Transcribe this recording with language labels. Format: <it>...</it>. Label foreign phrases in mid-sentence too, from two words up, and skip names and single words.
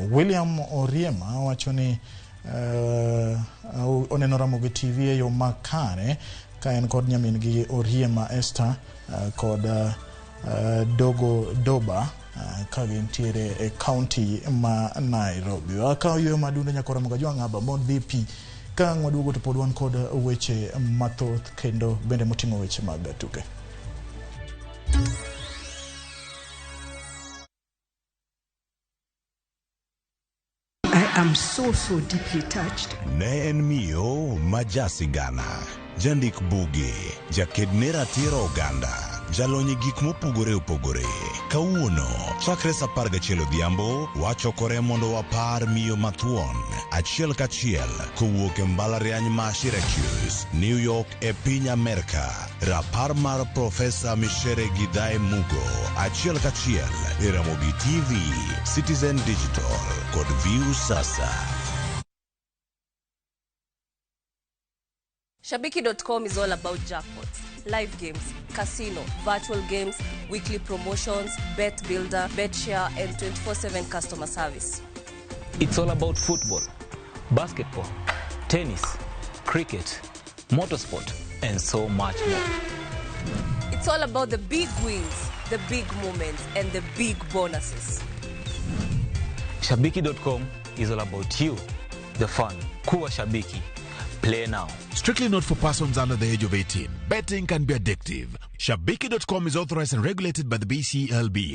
<luo>William Oriema wachoni oneno Ramogi TV yo makare ka en kod nyamin gi Oriema Esther kod Dogo Doba ka gintiere e county ma Nairobi. Aka yo madundo nyakora Ramogi ng'aba mod BP ka ngwaduogo to podwan kod weche mathoth kendo bende motingo weche mag tuke.</luo> <en>I am so deeply touched.</en> <luo>Ne en miyo majasigana, jandik buge, jakednera tiro oganda, jalonyi gik mopogore opogore. Kawuono, chakre sa 11 odhiambo, wachokore mondo wapar miyo mathuon, achiel kachiel, kowuok e mbalariany ma Syracuse, New York e piny Amerika. Rapar mar Profesa Mishere Gidhae Mugo, achiel kachiel, e Ramogi TV, Citizen Digital, kod View Sasa.</luo> <en>Shabiki.com is all about jackpots, live games, casino, virtual games, weekly promotions, bet builder, bet share, and 24/7 customer service. It's all about football, basketball, tennis, cricket, motorsport, and so much more. It's all about the big wins, the big moments, and the big bonuses. Shabiki.com is all about you, the fun.</en> <sw>Kuwa Shabiki.</sw> <en>Play now. Strictly not for persons under the age of 18. Betting can be addictive. Shabiki.com is authorized and regulated by the BCLB.</en>